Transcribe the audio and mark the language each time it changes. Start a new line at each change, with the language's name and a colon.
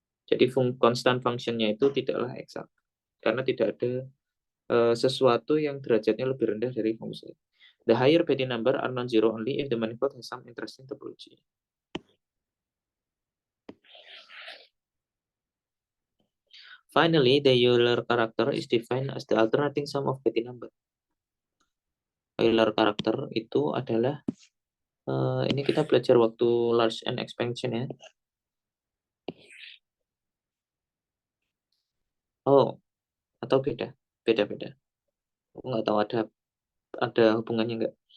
Indonesian: Jadi konstan functionnya itu tidaklah eksak karena tidak ada sesuatu yang derajatnya lebih rendah dari fungsi.
English: The higher Betti number are non-zero only if the manifold has some interesting topology. Finally, the Euler character is defined as the alternating sum of Betti number.
Indonesian: Euler character itu adalah ini kita belajar waktu large n expansion ya. Oh, atau beda? Beda-beda. Aku nggak tahu ada hubungannya nggak.